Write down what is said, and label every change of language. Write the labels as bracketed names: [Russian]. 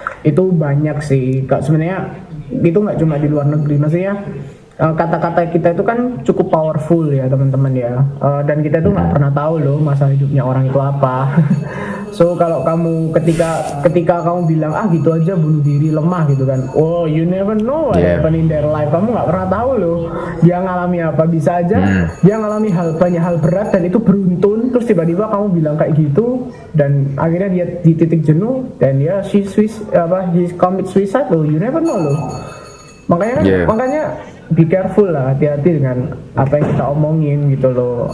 [Indonesian] Itu banyak sih. Kak, sebenarnya itu nggak cuma di luar negeri, maksudnya kata-kata kita itu kan cukup powerful ya teman-teman ya. Dan kita tuh nggak pernah tahu loh masa hidupnya orang itu apa. So kalau kamu ketika kamu bilang gitu aja bunuh diri, lemah gitu kan. [English] Oh, you never know what happen in their life. [Indonesian] Kamu nggak pernah tahu loh dia ngalami apa. Bisa aja dia ngalami banyak hal berat dan itu beruntun, terus tiba-tiba kamu bilang kayak gitu dan akhirnya dia di titik jenuh dan dia [English] he commit suicide [Indonesian] loh. [English] You never know [Indonesian] loh. Makanya [English] be careful [Indonesian] lah, hati-hati dengan apa yang kita omongin gitu loh.